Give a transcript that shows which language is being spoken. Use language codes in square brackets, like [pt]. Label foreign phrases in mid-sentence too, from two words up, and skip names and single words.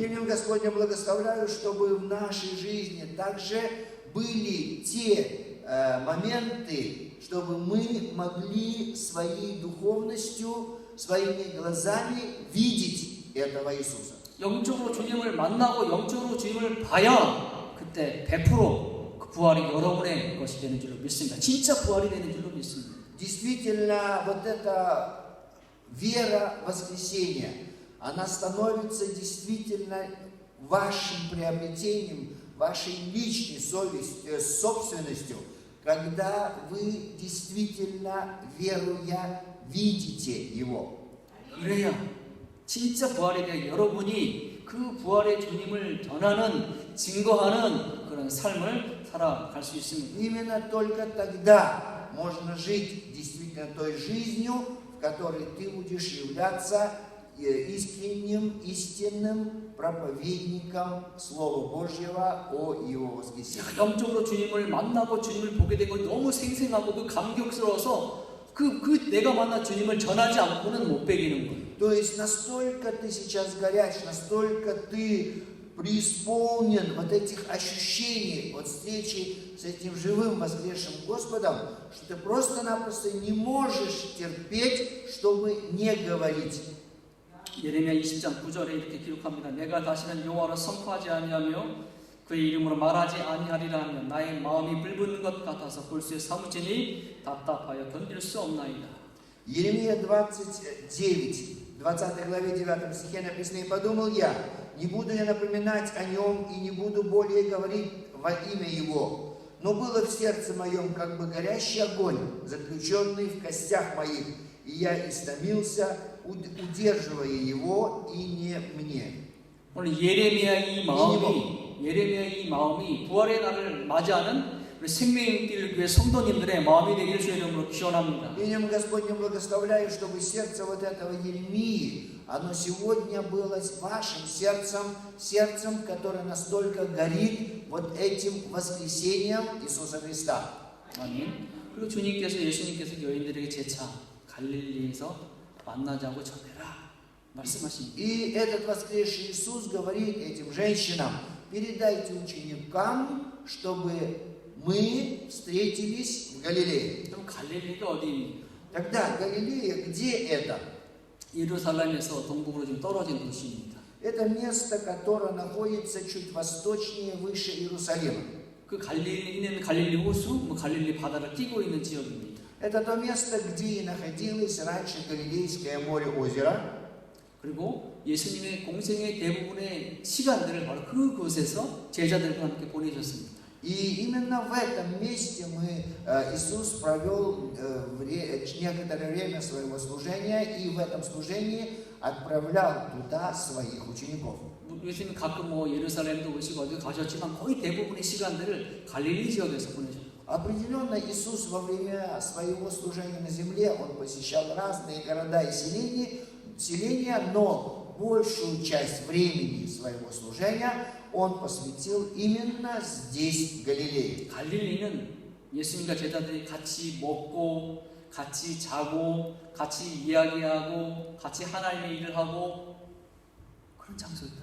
[ru] Именем Господня благословляю, чтобы в нашей жизни также были те моменты, чтобы мы могли своей духовностью, своими глазами видеть этого Иисуса. [ko] 영적으로 주님을 만나고 영적으로 주님을 봐야 그때 100% 그 부활이 여러분의 것이 되는 줄로 믿습니다. 진짜 부활이 되는 줄로 믿습니다. [ru] Действительно, вот эта вера воскресения, она становится действительно вашим приобретением, вашей личной собственностью, когда вы действительно, веруя, видите Его. [ko] 이래야 진짜 부활에 대해 여러분이 그 부활의 주님을 전하는, 증거하는 그런 삶을 살아갈 수 있습니다. [ru] Именно только тогда можно жить действительно той жизнью, в которой ты будешь являться искренним, истинным проповедником Слова Божьего о Его воскресении. [ko] 영적으로 주님을 만나고 주님을 보게 되고 너무 생생하고 그 감격스러워서 그 내가 만난 주님을 전하지 않고는 못 배기는 거예요. [ru] То есть настолько ты сейчас горяч, настолько ты преисполнен вот этих ощущений от встречи с этим живым воскресшим Господом, что ты просто-напросто не можешь терпеть, чтобы не говорить. [ko] 예레미야 20장 9절에 이렇게 기록합니다. 내가 다시는 여호와를 선포하지 아니하며 그의 이름으로 말하지 아니하리라 하면 나의 마음이 불붙는 것 같아서 볼수에 사무치니 답답하여 견딜 수 없나이다. [ru] Иеремия 29, 20 главе 9 стихе написано: «И подумал я, не буду я напоминать о нем и не буду более говорить во имя его. Но было в сердце моем как бы горящий огонь, заключенный в костях моих, и я истомился, удерживая его, и не мне». [ko] 오늘 예레미야의 이 마음이 부활의 날을 맞이하는 우리 생명길 교회 성도님들의 마음이 되기를 주의 이름으로 기원합니다. [ru] Именем Господнем благословляю, чтобы сердце вот этого Еремии, оно сегодня было вашим сердцем, сердцем, которое настолько горит вот этим воскресением Иисуса Христа. [ko] 아멘. 그리고 예수님께서 여인들에게 재차 갈릴리에서 만나자고 전해라 말씀하십니다. [ru] И этот воскресший Иисус говорит этим женщинам: передайте ученикам, чтобы мы встретились в Галилее. [ko] 그럼 갈릴리가 어디입니까? [ru] Тогда Галилея, где это? [ko] 예루살렘에서 동북으로 좀 떨어진 도시입니다. [ru] Это место, которое находится чуть восточнее, выше Иерусалима. [ko] 그 갈릴리는 갈릴리 호수, 갈릴리 바다를 끼고 있는 지역입니다. [ru] Это то место, где и находилось раньше Галилейское море-озеро. [ko] 그리고 예수님의 공생의 대부분의 시간들을 바로 그곳에서 제자들과 함께 보내셨습니다. [ru] И именно в этом месте Иисус провел некоторое время своего служения, и в этом служении отправлял туда своих учеников. [ko] 예수님 가끔 예루살렘도 오시고 어디 가셨지만 거의 대부분의 시간들을 갈릴리 지역에서 보내셨어요. [ru] Определенно Иисус во время своего служения на земле, Он посещал разные города и селения, но большую часть времени своего служения Он посвятил именно здесь, в Галилее. [ko] 갈릴리는 예수님과 제자들이 같이 먹고, 같이 자고, 같이 이야기하고, 같이 하나님의 일을 하고 그런 장소입니다.